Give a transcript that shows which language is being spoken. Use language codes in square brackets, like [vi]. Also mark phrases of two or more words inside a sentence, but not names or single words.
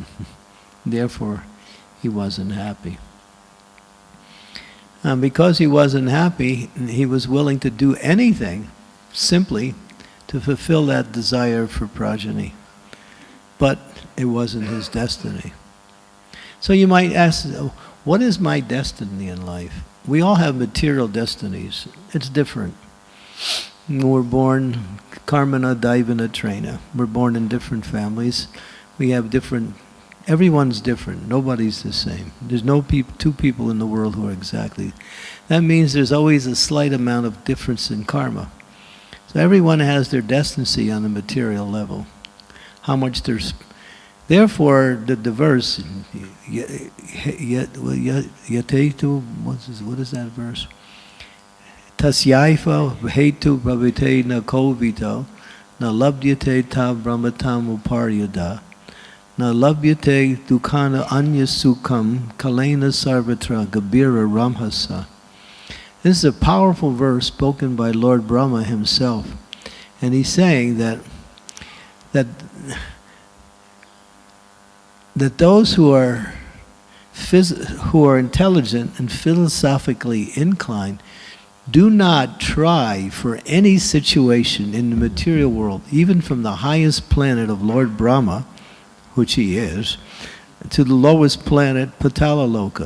[en] Therefore, he wasn't happy. And because he wasn't happy, he was willing to do anything simply to fulfill that desire for progeny. But it wasn't his destiny. So you might ask, what is my destiny in life? We all have material destinies. It's different. We're born [sa] कर्मणा दैवना त्रेण. [en] We're born in different families. We have different, everyone's different. Nobody's the same. There's no two people in the world who are exactly. That means there's always a slight amount of difference in karma. So everyone has their destiny on the material level. How much there's. Therefore, the verse, yatetu, what is that verse? [sa] तस्यैव हेतु भविते न कोविटो, न लभ्यते त ब्रह्मतम् उपर्यद, न लभ्यते दुक्कन अन्य सुखं कालेन सर्वत्र गबिर रम्हसा. [en] This is a powerful verse spoken by Lord Brahma himself. And he's saying that those who are intelligent and philosophically inclined do not try for any situation in the material world, even from the highest planet of Lord Brahma, which he is, to the lowest planet, Patalaloka.